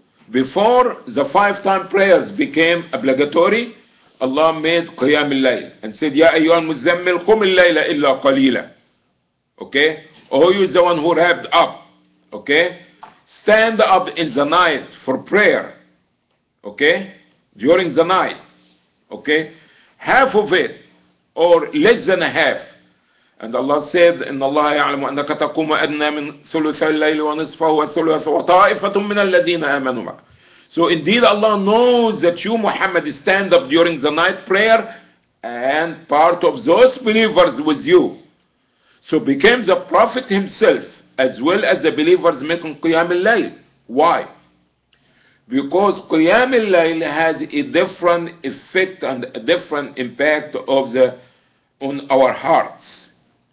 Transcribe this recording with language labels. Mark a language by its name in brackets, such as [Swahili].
[English] Before the 5-time prayers became obligatory, Allah made Qiyam al-Layl and said, [Arabic] Ya ayyuhal muzammil qum al-layla illa qalila. [English] Okay? Oh, you is the one who wrapped up. Okay? Stand up in the night for prayer. Okay? During the night. Okay? Half of it, or less than a half. And Allah said, [Arabic] إن الله يعلم أنك تقوم أدنى من ثلثي الليل ونصفه وثلثه وطائفة من الذين آمنوا معه. [English] So indeed Allah knows that you, Muhammad, stand up during the night prayer and part of those believers with you. So became the Prophet himself as well as the believers making Qiyam al-Layl. Why? Because Qiyam al-Layl has a different effect and a different impact on our hearts.